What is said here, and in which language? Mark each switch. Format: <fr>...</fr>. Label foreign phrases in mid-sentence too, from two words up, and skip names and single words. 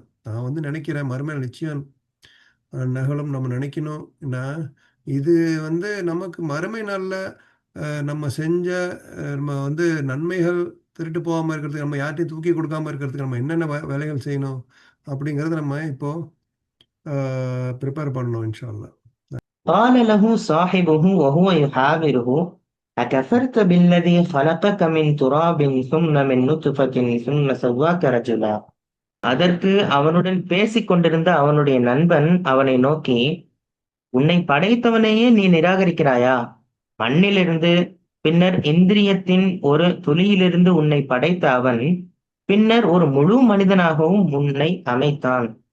<ta>நான் வந்து நினைக்கிறேன் மறுமையில் நிச்சயம் நகலும் நம்ம நினைக்கணும். நான் இது வந்து நமக்கு மறுமை நாளில் நம்ம செஞ்ச நம்ம வந்து நன்மைகள் திருட்டு போகாமல் இருக்கிறதுக்கு, நம்ம யார்ட்டையும் தூக்கி கொடுக்காம இருக்கிறதுக்கு நம்ம என்னென்ன வேலைகள் செய்யணும் அப்படிங்கிறத நம்ம இப்போ ப்ரிப்பேர் பண்ணணும்</ta> <ar>إن شاء الله. قال له صاحبه وهو يحاوره أكفرت بالذي خلقك من تراب ثم من نطفة ثم سواك رجلا.</ar> <ta>அதற்கு அவனுடன் பேசிக் கொண்டிருந்த அவனுடைய நண்பன் அவனை நோக்கி, உன்னை படைத்தவனையே நீ நிராகரிக்கிறாயா? மண்ணிலிருந்து, பின்னர் இந்திரியத்தின் ஒரு துளியிலிருந்து உன்னை படைத்த அவன், பின்னர் ஒரு முழு மனிதனாகவும் உன்னை அமைத்தான்.</ta>